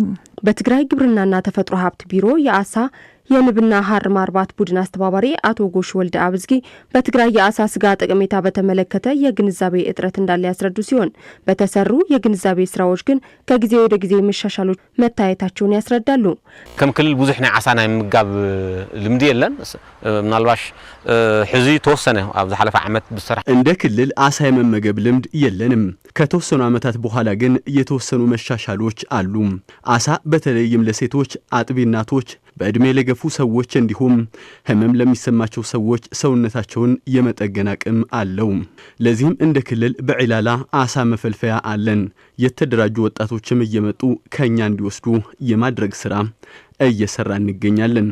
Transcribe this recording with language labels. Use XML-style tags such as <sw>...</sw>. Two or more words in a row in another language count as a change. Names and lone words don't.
<am>በትግራይ ግብርናና ተፈጥሮ ሀብት ቢሮ የአሳ የንብና ሀር ማርባት ቡድን አስተባባሪ አቶ ጎሽ ወልደ አብዝጊ በትግራይ የአሳ ስጋ ጠቀሜታ በተመለከተ የግንዛቤ እጥረት እንዳለ ያስረዱ ሲሆን በተሰሩ የግንዛቤ ስራዎች ግን ከጊዜ ወደ ጊዜ መሻሻሎች መታየታቸውን ያስረዳሉ።</am> <ti>ከም ክልል ብዙሕ ናይ ዓሳ ናይ ምጋብ ልምዲ የለን ምናልባሽ ሕዚ ተወሰነ ኣብ ዝሓለፈ ዓመት ብስራሕ</ti> <am>እንደ ክልል አሳ የመመገብ ልምድ የለንም። ከተወሰኑ ዓመታት በኋላ ግን የተወሰኑ መሻሻሎች አሉ። አሳ በተለይም ለሴቶች አጥቢ እናቶች በእድሜ ለገፉ ሰዎች እንዲሁም ህመም ለሚሰማቸው ሰዎች ሰውነታቸውን የመጠገን አቅም አለው። ለዚህም እንደ ክልል በዒላላ አሳ መፈልፈያ አለን። የተደራጁ ወጣቶችም እየመጡ ከኛ እንዲወስዱ የማድረግ ስራ እየሰራ እንገኛለን።</am>